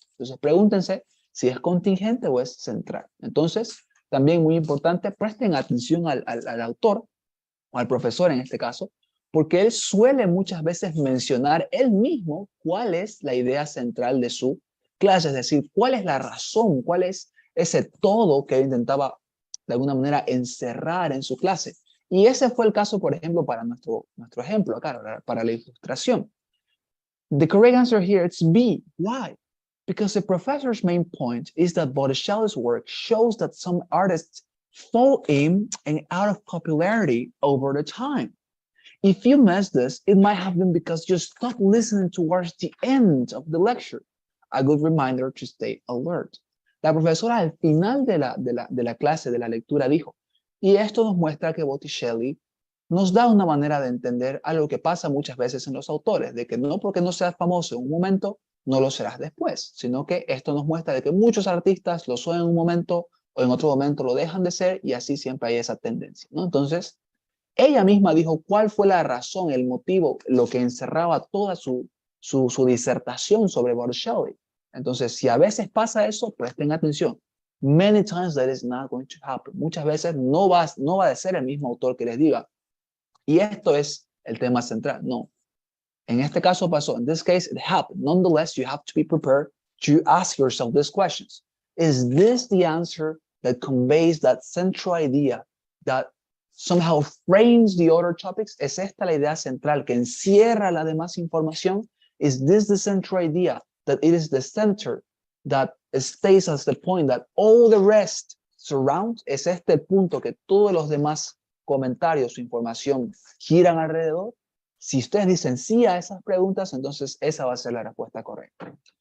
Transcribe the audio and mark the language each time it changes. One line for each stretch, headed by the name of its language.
Spanish: Entonces pregúntense si es contingente o es central. Entonces, también muy importante, presten atención al autor o al profesor en este caso, porque él suele muchas veces mencionar él mismo cuál es la idea central de su clase, es decir, cuál es la razón, cuál es ese todo que él intentaba de alguna manera encerrar en su clase. Y ese fue el caso, por ejemplo, para nuestro ejemplo acá, para la ilustración.
English: The correct answer here is B. Why? Because the professor's main point is that Botticelli's work shows that some artists fall in and out of popularity over the time. If you missed this, it might have been because you stopped listening towards the end of the lecture. A good reminder to stay alert.
Spanish: La profesora al final de la clase, de la lectura, dijo, y esto nos muestra que Botticelli nos da una manera de entender algo que pasa muchas veces en los autores, de que no porque no seas famoso en un momento, no lo serás después, sino que esto nos muestra de que muchos artistas lo son en un momento o en otro momento lo dejan de ser y así siempre hay esa tendencia, ¿no? Entonces, ella misma dijo cuál fue la razón, el motivo, lo que encerraba toda su disertación sobre Botticelli. Entonces, si a veces pasa eso, presten atención.
English: Many times that is not going to happen.
Spanish: Muchas veces no va a ser el mismo autor que les diga, y esto es el tema central. No. En este caso pasó.
English: In this case, it happened. Nonetheless, you have to be prepared to ask yourself these questions. Is this the answer that conveys that central idea that somehow frames the other topics?
Spanish: ¿Es esta la idea central que encierra la demás información?
English: Is this the central idea that it is the center that stays as the point that all the rest surrounds?
Spanish: ¿Es este el punto que todos los demás comentarios o información giran alrededor? Si ustedes dicen sí a esas preguntas, entonces esa va a ser la respuesta correcta.